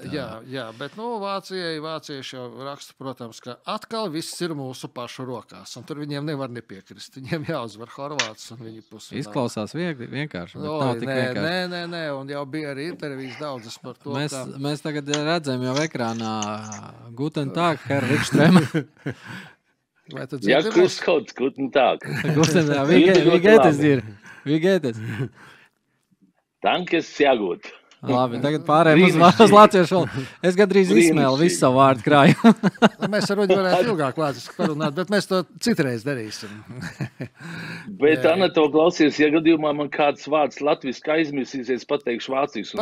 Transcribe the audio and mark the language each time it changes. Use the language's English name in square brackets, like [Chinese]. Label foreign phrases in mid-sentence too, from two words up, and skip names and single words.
[Latvian] Jā, bet vācieši jau raksta, protams, ka atkal viss ir mūsu pašu rokās. Un tur viņiem nevar nepiekrist. Viņiem jāuzvar Horvāts un viņi pusfinālā. Izklausās vienkārši. Nē, un jau bija arī intervijas daudzas par to. Mēs tagad redzam jau ekrānā [German] Guten Tag, Herr Wikström. Ja, grüß Gott, guten Tag. Guten Tag, wie geht es dir? Wie geht es? Danke, sehr gut. [Latvian] Labi, tagad pārējiem uz latviešu valodu. Es gandrīz izsmēlu visu savu vārdu krāju. Mēs ar Ruģi varētu ilgāk latviešu parunāt, bet mēs to citreiz darīsim. Bet, Anato, klausies, ja gadījumā man kāds vārds latviski aizmirsīsies, pateikšu vācīšu.